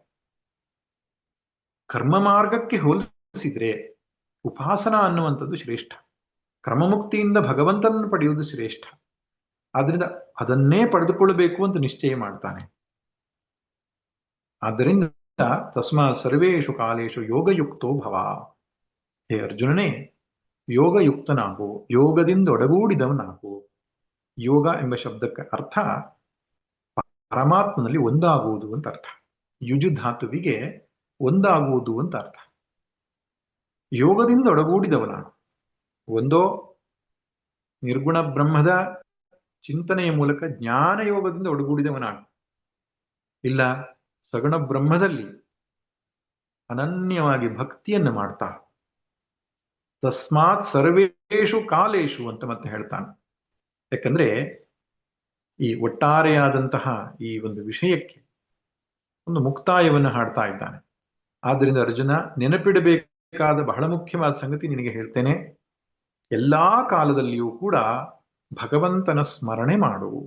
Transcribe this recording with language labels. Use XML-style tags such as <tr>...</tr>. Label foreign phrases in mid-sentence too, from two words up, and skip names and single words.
<kn>ಕರ್ಮ ಮಾರ್ಗಕ್ಕೆ ಹೋಲಿಸಿದ್ರೆ ಉಪಾಸನ ಅನ್ನುವಂಥದ್ದು ಶ್ರೇಷ್ಠ. ಕ್ರಮಮುಕ್ತಿಯಿಂದ ಭಗವಂತನನ್ನು ಪಡೆಯುವುದು ಶ್ರೇಷ್ಠ. ಆದ್ರಿಂದ ಅದನ್ನೇ ಪಡೆದುಕೊಳ್ಳಬೇಕು ಅಂತ ನಿಶ್ಚಯ ಮಾಡ್ತಾನೆ. ಆದ್ದರಿಂದ</kn> <sa>ತಸ್ಮಾತ್ ಸರ್ವೇಷು ಕಾಲೇಶು ಯೋಗಯುಕ್ತೋ ಭವ.</sa> <kn>ಹೇ ಅರ್ಜುನನೇ, ಯೋಗಯುಕ್ತನಾಗು, ಯೋಗದಿಂದ ಒಡಗೂಡಿದವನಾಗು. ಯೋಗ ಎಂಬ ಶಬ್ದಕ್ಕೆ ಅರ್ಥ ಪರಮಾತ್ಮನಲ್ಲಿ ಒಂದಾಗುವುದು ಅಂತ ಅರ್ಥ. ಯುಜು ಧಾತುವಿಗೆ ಒಂದಾಗುವುದು ಅಂತ ಅರ್ಥ. ಯೋಗದಿಂದ ಒಡಗೂಡಿದವನಾಗು. ಒಂದೋ ನಿರ್ಗುಣ ಬ್ರಹ್ಮದ ಚಿಂತನೆಯ ಮೂಲಕ ಜ್ಞಾನ ಯೋಗದಿಂದ ಒಡಗೂಡಿದವನಾಗು, ಇಲ್ಲ ಸಗುಣ ಬ್ರಹ್ಮದಲ್ಲಿ ಅನನ್ಯವಾಗಿ ಭಕ್ತಿಯನ್ನು ಮಾಡ್ತಾ.</kn> <sa>ತಸ್ಮಾತ್ ಸರ್ವೇಷು ಕಾಲೇಶು</sa> <kn>ಅಂತ ಮತ್ತೆ ಹೇಳ್ತಾನೆ. ಯಾಕಂದ್ರೆ ಈ ಒಟ್ಟಾರೆಯಾದಂತಹ ಈ ಒಂದು ವಿಷಯಕ್ಕೆ ಒಂದು ಮುಕ್ತಾಯವನ್ನು ಹಾಡ್ತಾ ಇದ್ದಾನೆ. ಆದ್ದರಿಂದ ಅರ್ಜುನ, ನೆನಪಿಡಬೇಕಾದ ಬಹಳ ಮುಖ್ಯವಾದ ಸಂಗತಿ ನಿನಗೆ ಹೇಳ್ತೇನೆ. ಎಲ್ಲಾ ಕಾಲದಲ್ಲಿಯೂ ಕೂಡ ಭಗವಂತನ ಸ್ಮರಣೆ ಮಾಡು.</kn>